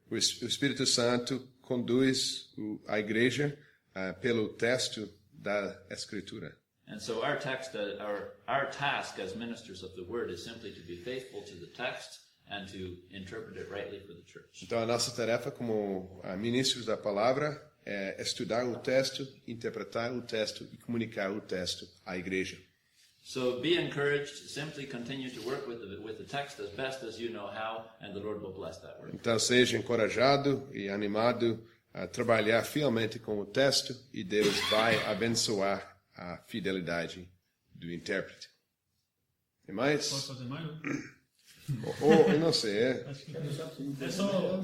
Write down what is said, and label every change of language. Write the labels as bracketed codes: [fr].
[pt] O Espírito Santo conduz a igreja pelo texto da Escritura. [en] And so our task as ministers of the Word is simply to be faithful to the text and to interpret it rightly for the church. [pt] Então a nossa tarefa como ministros da palavra é estudar o texto, interpretar o texto e comunicar o texto à igreja. [en] So be encouraged, simply continue to work with the text as best as you know how, and the Lord will bless that work. [pt] Então seja encorajado e animado a trabalhar fielmente com o texto e Deus vai abençoar a fidelidade do intérprete. Tem mais? Posso fazer mais? Não? Eu não sei, Acho que é só